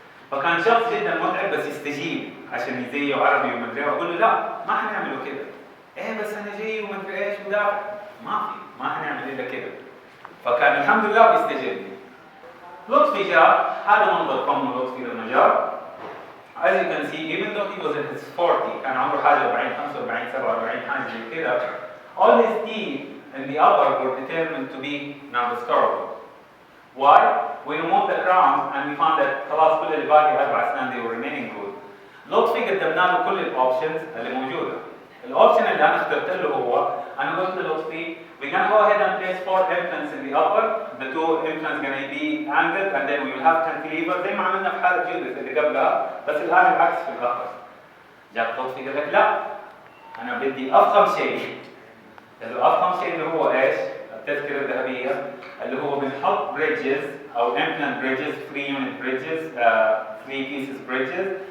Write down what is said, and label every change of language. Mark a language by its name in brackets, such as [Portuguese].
[Arabic] فكان شخص جدا متعب بس يستجيب عشان يزيه عربي ومدري ايه، واقول له لا ما حنعمله كده. ايه بس انا جاي ومدري ايش ودافع، ما حنعمل الا كده. فكان الحمد لله بيستجيب لي. لطفي جاء، هذا منظر فم لطفي لما جاء. [English] As you can see, even though he was in his 40, [Arabic] كان عمره حاجه 40 45 47 حاجه زي كده. [English] All his teeth in the upper were determined to be non-restorable. Why? We removed the crowns and we found that [Arabic] خلاص كل اللي باقي 4 سنين [English] they were remaining good. [Arabic] لطفي قدمنا له كل الاوبشنز اللي موجوده. الاوبشن اللي انا اخترت له هو، انا قلت للطفي [English] we're gonna go ahead and place 4 implants in the upper. The 2 implants gonna be angled and then we will have cantilever [Arabic] زي ما عملنا في حاله جودة اللي قبلها، بس الان العكس في الاخر. جاء لطفي قال لك لا انا بدي افخم شيء. الافخم شيء اللي هو ايش؟ التذكره الذهبيه اللي هو بنحط بريدجز او [English] implant bridges 3 unit bridges 3 pieces bridges.